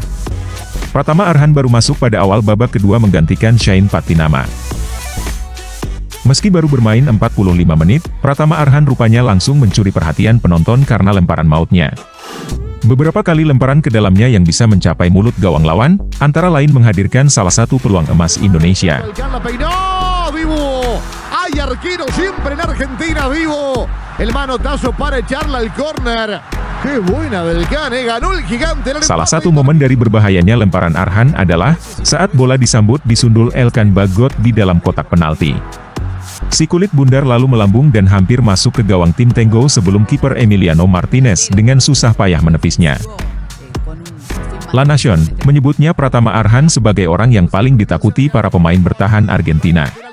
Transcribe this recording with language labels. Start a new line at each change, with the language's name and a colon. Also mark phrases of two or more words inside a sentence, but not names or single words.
Indonesian: Pratama Arhan baru masuk pada awal babak kedua menggantikan Shain Patinama. Meski baru bermain 45 menit, Pratama Arhan rupanya langsung mencuri perhatian penonton karena lemparan mautnya. Beberapa kali lemparan ke dalamnya yang bisa mencapai mulut gawang lawan, antara lain menghadirkan salah satu peluang emas Indonesia.
Spanish: Hay arquero siempre en Argentina vivo. El manotazo para echarla al córner. Qué buena Belkan, ganó el gigante.
Indonesian: Salah satu momen dari berbahayanya lemparan Arhan adalah saat bola disambut disundul Elkan Bagot di dalam kotak penalti. Si kulit bundar lalu melambung dan hampir masuk ke gawang tim Tenggo sebelum kiper Emiliano Martinez dengan susah payah menepisnya. La Nación menyebutnya Pratama Arhan sebagai orang yang paling ditakuti para pemain bertahan Argentina.